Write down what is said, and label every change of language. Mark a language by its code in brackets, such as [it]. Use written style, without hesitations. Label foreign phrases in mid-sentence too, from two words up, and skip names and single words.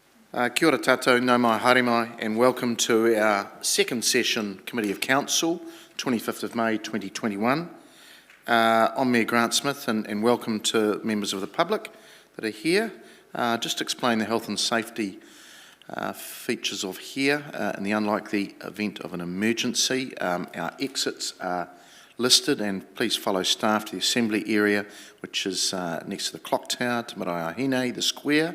[mi] Kia ora tātou, nau mai haere mai, [en] and welcome to our second session Committee of Council, 25th of May 2021. I'm Mayor Grant Smith, and welcome to members of the public that are here. Just to explain the health and safety features of here, in the unlikely event of an emergency, our exits are listed, and please follow staff to the assembly area, which is next to the clock tower, Te Marae Ahine, the square.